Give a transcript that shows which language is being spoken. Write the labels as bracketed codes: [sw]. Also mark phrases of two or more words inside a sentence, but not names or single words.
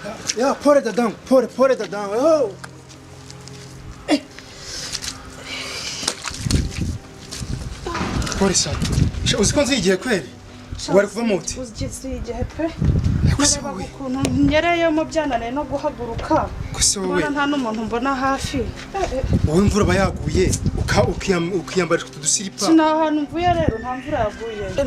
[sw] Ya pole dadangu, pole dadangu. Oh. Pole sana. [rn] Uzi ko nzigiye kweli? Wari kuva muti? Uzigiye igihe pe. Nakusewe. Ukuntu nyereyemo byananiye no guhaguruka. Kusewe. Nta n'umuntu mbona hafi. Wowe imvura bayaguye ukiyambarira tudusiripa. Sina ahantu mvuye rero nta mvura yaguye.